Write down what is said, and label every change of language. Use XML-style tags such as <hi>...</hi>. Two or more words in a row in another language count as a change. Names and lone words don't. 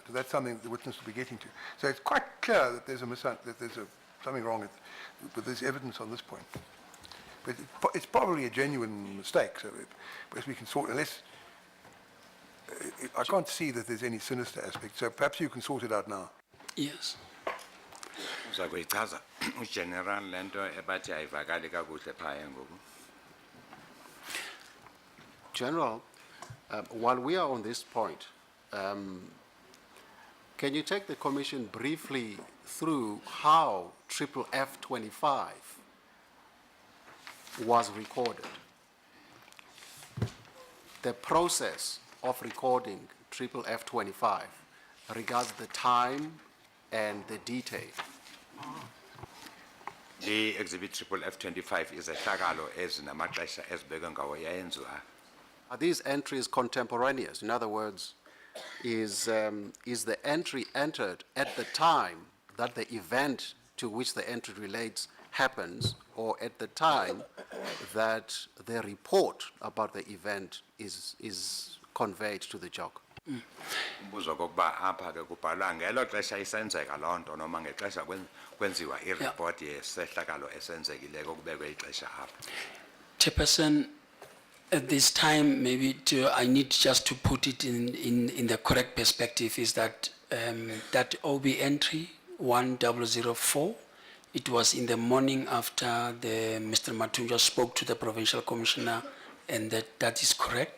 <en>So that's something that the witness will be getting to. So it's quite clear that there's something wrong with this evidence on this point. But it's probably a genuine mistake, so as we can sort, unless, I can't see that there's any sinister aspect, so perhaps you can sort it out now. Yes.</en> <xh>Uzakuyichaza ugeneral lento ebathi ayivakali kakuhle phaya ngoku.</xh> <en>General, while we are on this point, can you take the Commission briefly through how F25 was recorded? The process of recording F25 regards the time and the detail. The exhibit F25 is a</en> <xh>hlakalo ezinamaxesha ezibekwe ngawo yayenziwa.</xh> <en>Are these entries contemporaneous? In other words, is the entry entered at the time that the event to which the entry relates happens, or at the time that the report about the event is conveyed to the jog?</en> <xh>Umbuzo kokuba apha ke kubhalwa ngelo xesha isenzeka loo nto noma ngexesha kwenziwa ireport yesehlakalo esenzekileko kubekwe ixesha apha.</xh> <en>Chairperson, at this time, maybe I need just to put it in the correct perspective, is that that OB entry 1004, it was in the morning after Mr. Matunjwa spoke to the provincial commissioner, and that is correct.</en>